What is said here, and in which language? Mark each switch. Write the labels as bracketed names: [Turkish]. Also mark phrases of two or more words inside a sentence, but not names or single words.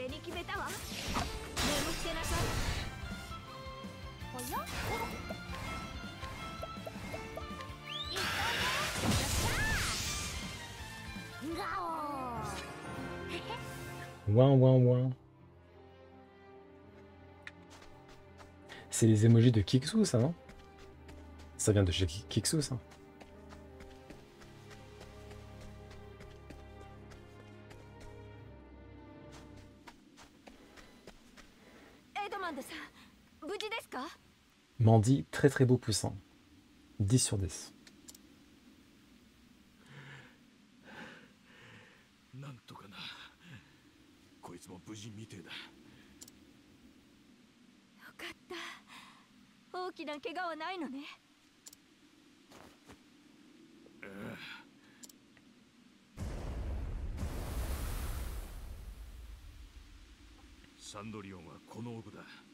[Japanese] 決めたわ。眠ってなさい。おや？いっとね。よっしゃー。ガオー。 [French] Ouin, ouin, ouin. C'est les emojis de Kiksu, ça, non? Ça vient de chez Kiksu, ça. [Japanese] エドマンドさん、無事ですか？ [French] Mandy, très très beau poussant. 10 sur 10. [Japanese] なんとかな。こいつも無事みてえだ。よかった。大きな怪我はないのね。サンドリオンはこの奥だ。